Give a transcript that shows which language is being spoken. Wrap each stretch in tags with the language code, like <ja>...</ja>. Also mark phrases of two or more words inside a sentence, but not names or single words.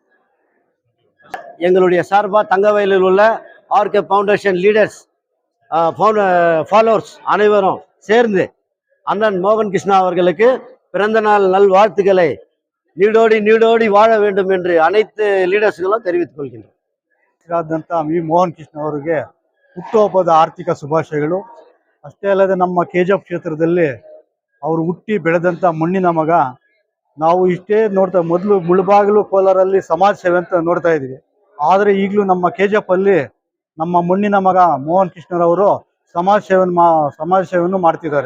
<ta>எங்களுடைய சார்பாக தங்கவயலில் உள்ள ஆர்கே ஃபவுண்டேஷன்</ta> <en>leaders followers</en> <ta>அனைவரும் சேர்ந்து அண்ணன் மோகன் கிருஷ்ணா அவர்களுக்கு பிறந்த நாள் நல்வாழ்த்துக்களை நீடோடி வாழ வேண்டும் என்று அனைத்து ಲೀಡರ್ಸ್ಗಳು தெரிவித்துக் கொள்கின்றோம்.</ta> <kn>ವಿ ಮೋಹನ್ ಕೃಷ್ಣ ಅವರಿಗೆ ಹುಟ್ಟುಹಬ್ಬದ ಆರ್ಥಿಕ ಶುಭಾಶಯಗಳು. ಅಷ್ಟೇ ಅಲ್ಲದೆ ನಮ್ಮ ಕೆಜಿಎಫ್ ಕ್ಷೇತ್ರದಲ್ಲಿ ಅವರು ಹುಟ್ಟಿ ಬೆಳೆದಂಥ ಮಣ್ಣಿನ ಮಗ. ನಾವು ಇಷ್ಟೇ ನೋಡ್ತಾ ಮೊದಲು ಮುಳಬಾಗಿಲು ಕೋಲಾರಲ್ಲಿ ಸಮಾಜ ಸೇವೆ ಅಂತ ನೋಡ್ತಾ ಇದ್ವಿ. ಆದರೆ ಈಗಲೂ ನಮ್ಮ ಕೆಜಿಎಫ್ ಅಲ್ಲಿ ನಮ್ಮ ಮಣ್ಣಿನ ಮಗ ಮೋಹನ್ ಕೃಷ್ಣರವರು ಸಮಾಜ ಸೇವೆಯನ್ನು ಮಾಡ್ತಿದ್ದಾರೆ.</kn>